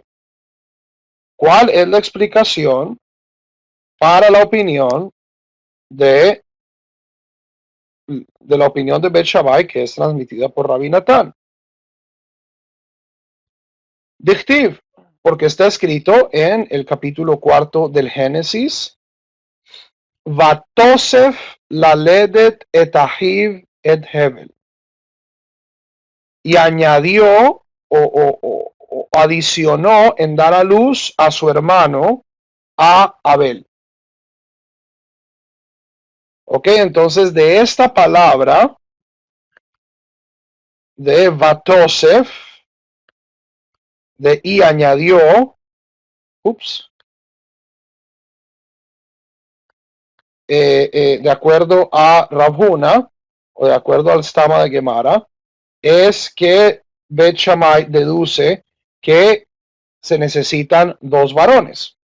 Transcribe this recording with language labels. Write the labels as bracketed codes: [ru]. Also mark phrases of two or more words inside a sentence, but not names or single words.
[es] ¿Cuál es la explicación para la opinión de, la opinión de Bet Shammai que es transmitida por Rabbi Nathan? Dichtiv, porque está escrito en el capítulo 4 del Génesis, [he] ותסף ללדת את אחיו את הבל. [es] Y añadió o adicionó en dar a luz a su hermano, a Abel. Ok, entonces de esta palabra de Vatosef, de y añadió, de acuerdo a Rabhuna, o de acuerdo al [he] Stama de Gemara, [es] es que Bet Shammai deduce que se necesitan dos varones.